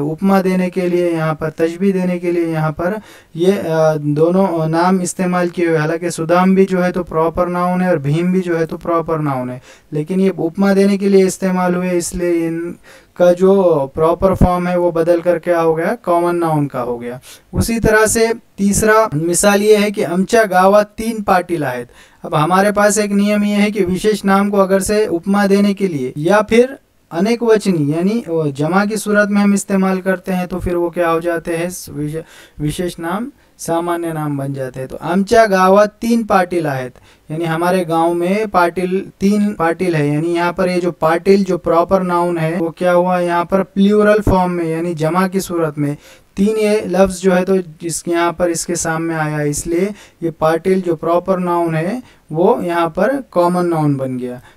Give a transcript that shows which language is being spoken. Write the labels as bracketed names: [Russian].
[Hindi] उपमा देने के लिए यहाँ पर, तशबीह देने के लिए यहाँ पर ये दोनों नाम इस्तेमाल किए हुए। हालांकि सुदाम भी जो है तो प्रॉपर नाउन है और भीम भी जो है तो प्रॉपर नाउन है, लेकिन ये उपमा देने के लिए इस्तेमाल हुए, इसलिए इनका जो प्रॉपर फॉर्म है वो बदल कर क्या हो गया, कॉमन नाउन का हो गया। उसी तरह से तीसरा मिसाल ये है कि [Marathi] आमच्या गावात 3 पाटील आहेत। [Hindi] अब हमारे पास एक नियम ये है कि विशेष नाम को अगर से उपमा देने के लिए या फिर अनेक वचनी यानी जमा की सूरत में हम इस्तेमाल करते हैं, तो फिर वो क्या हो जाते हैं, विशेष नाम सामान्य नाम बन जाते हैं। तो [Marathi] आमच्या गावात 3 पाटील आहेत, [Hindi] यानी हमारे गांव में पाटिल 3 पाटिल है, यानी यहाँ पर ये जो पाटिल जो प्रॉपर नाउन है वो क्या हुआ, यहाँ पर प्लूरल फॉर्म में यानी जमा की सूरत में 3 ये लफ्ज़ जो है तो जिसके यहाँ पर इसके सामने आया, इसलिए ये पाटिल जो प्रॉपर नाउन है वो यहाँ पर कॉमन नाउन बन गया।